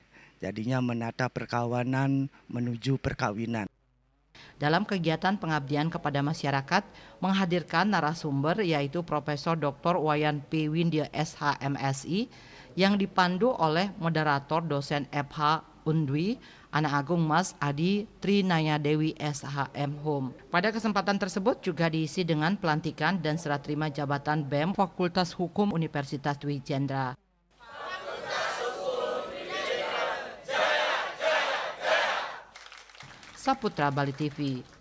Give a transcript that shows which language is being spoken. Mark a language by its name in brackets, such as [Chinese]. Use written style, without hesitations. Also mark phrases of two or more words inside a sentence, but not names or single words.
[Indonesian] Jadinya menata perkawanan menuju perkawinan. Dalam kegiatan pengabdian kepada masyarakat menghadirkan narasumber yaitu Profesor Dr. Wayan P. Windya SHMSI yang dipandu oleh moderator dosen FH Undwi, Anak Agung Mas Adi Trinaya Dewi SHM Hum. Pada kesempatan tersebut juga diisi dengan pelantikan dan serah terima jabatan BEM Fakultas Hukum Universitas Dwi Jendra. Saputra Bali TV.